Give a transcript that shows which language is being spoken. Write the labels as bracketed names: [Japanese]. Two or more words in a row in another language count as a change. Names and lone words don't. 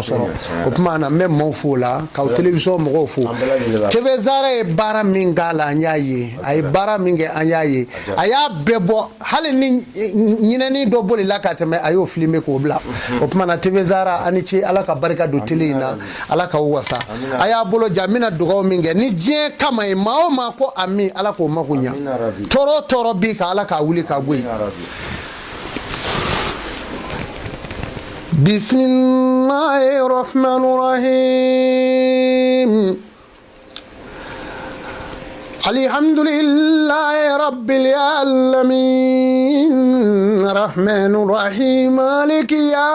[Bambara] sɔrɔ o tuma na n bɛ maaw fo la k'aw télévision mɔgɔw fo TV Zara ye baara min k'a la an y'a ye a ye baara min kɛ an y'a ye a y'a bɛɛ bɔ hali ni ɲinɛni dɔ bolila ka tɛmɛ a y'o filmer k'o bila o tuma na TV Zara a ni ce ala ka barika don télé in na ala k'aw wasa a y'a bolo ja n bɛna dugawu min kɛ ni diɲɛ kama ye maa o maa ko ami ala k'o mago ɲa tɔɔrɔ o tɔɔrɔ b'i kan ala k'a wuli ka bɔ yen [Arabic] بسم الله الرحمن الرحيم الحمد لله رب العالمين الرحمن الرحيم مالك